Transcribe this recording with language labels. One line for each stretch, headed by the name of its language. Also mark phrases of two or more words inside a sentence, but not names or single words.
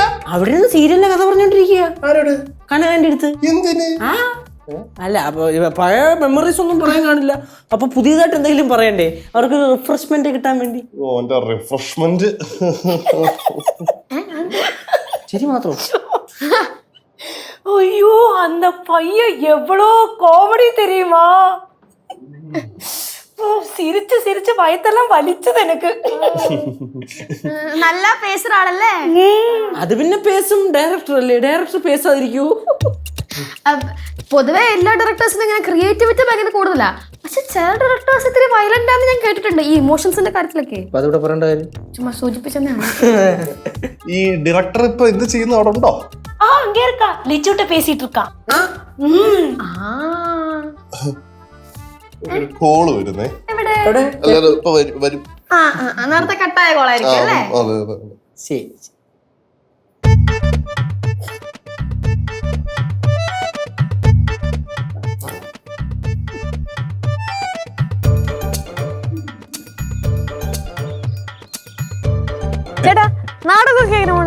Malayalam: അവിടെ നിന്ന് സീരിയലിന്റെ കഥ പറഞ്ഞോണ്ടിരിക്കുക. ആരോട്? കനകാന്റെ അടുത്ത്. എന്തിന്? അല്ല, അപ്പൊ പഴയ മെമ്മറീസ് ഒന്നും പറയാൻ കാണില്ല, അപ്പൊ പുതിയതായിട്ട് എന്തെങ്കിലും പറയണ്ടേ, അവർക്ക് റിഫ്രഷ്മെന്റ് കിട്ടാൻ വേണ്ടി. റിഫ്രഷ്മെന്റ് ശരി മാത്രം.
Tamil: ஐயோ அந்த பையன் எவ்வளோ காமெடி தெரியுமா? சிரிச்சு சிரிச்சு வயத்தெல்லாம்
Malayalam: വലിച്ചത് എനിക്ക്. നല്ല പേസുറാളല്ലേ? അത് പിന്നെ പേസും, ഡയറക്ടർ അല്ലേ, ഡയറക്ടർ പേസാതിരിക്കൂ? പൊതുവെ എല്ലാ ഡയറക്ടേഴ്സിനും ഇങ്ങനെ ക്രിയേറ്റിവിറ്റി ഭയങ്കര കൂടുതലാ. പക്ഷെ ചില ഡയറക്ടേഴ്സ് ഇത്തിരി വയലന്റ് ആണെന്ന് ഞാൻ കേട്ടിട്ടുണ്ട് ഈ ഇമോഷൻസിന്റെ കാര്യത്തിലൊക്കെ. അതോടെ പറയേണ്ട കാര്യം ചുമ്മാ സൂചിപ്പിച്ചാണ്. ഈ ഡയറക്ടർ ഇപ്പൊ എന്ത് ചെയ്യുന്നു, അവിടെ ഉണ്ടോ?
Tamil: அங்க இருக்கா, லிச்சுட்ட பேசிட்டு இருக்கா.
Malayalam: കോള് വരുന്നേ. ഇപ്പൊ വരും. നേരത്തെ കട്ടായ കോളായിരിക്കും അല്ലേ? ശരി. ചേട്ടാ, നാടകമൊക്കെ എങ്ങനെ പോണ്?